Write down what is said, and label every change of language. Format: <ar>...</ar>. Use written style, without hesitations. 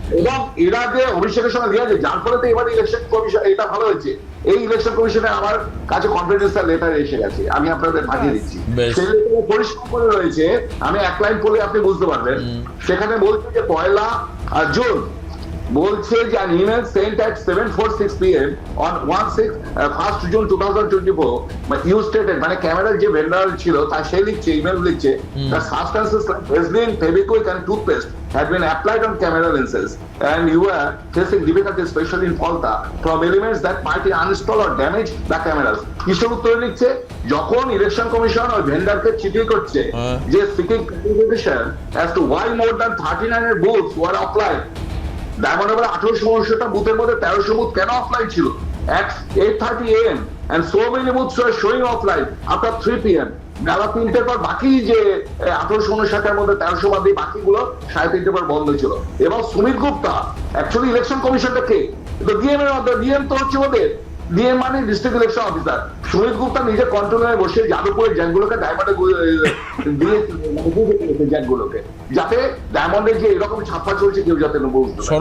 <bn>এবং এরা যে অভিষেকের সঙ্গে দিয়েছে, যার ফলে তো এবার ইলেকশন কমিশন এটা ভালো হয়েছে। এই ইলেকশন কমিশনে আমার কাছে কনফিডেন্সিয়াল লেটার এসে গেছে, আমি আপনাদের পাঠিয়ে দিচ্ছি। সেই লেটারে পরিষ্কার করে রয়েছে, আমি এক লাইন পড়লে আপনি বুঝতে পারবেন। সেখানে বলছে যে 1 জুন বলছে যে</bn> <en>an email sent at 7:46 PM on 1 June 2024, you stated,</en> <bn>মানে ক্যামেরার যে ভেন্ডার ছিল তার সে লিখছে, ইমেল লিখছে,</bn> <en>the substances like Vaseline, Fevikwik and toothpaste had been applied on camera lenses and you were facing difficulties, especially in Falta, from elements that might uninstall or damage the cameras.</en> <bn>কিসের উত্তরে লিখছে, যখন election commission ওই ভেন্ডারকে চিঠি করছে যে</bn> <en>seeking clarification as to why more than 39 booths were applied,</en> <bn>diamond Harbour 1800টা বুথের মধ্যে 1300 বুথ কেন অফলাইন ছিল</bn> <en>at 8:30 AM and so many booths were showing offline after 3 PM?</en> <bn>বেলা 3টের পর বাকি যে 1859টার মধ্যে 1300 বাদ দিয়ে বাকিগুলো 3:30 পর বন্ধ ছিল। এবং সুমিত গুপ্তা, অ্যাকচুয়ালি ইলেকশন কমিশনটা কে? ডিএম এর মধ্যে, ডিএম তো হচ্ছে ওদের, ডিএম মানে district election officer. Sumit Gupta নিজে কন্ট্রোলে বসে যাদবপুরের জ্যাকগুলোকে ডায়মন্ডে দিয়েছে, জ্যাকগুলোকে, যাতে ডায়মন্ডের যে এরকম ছাপ্পা চলছে কেউ যাতে বুঝতে পারে।</bn>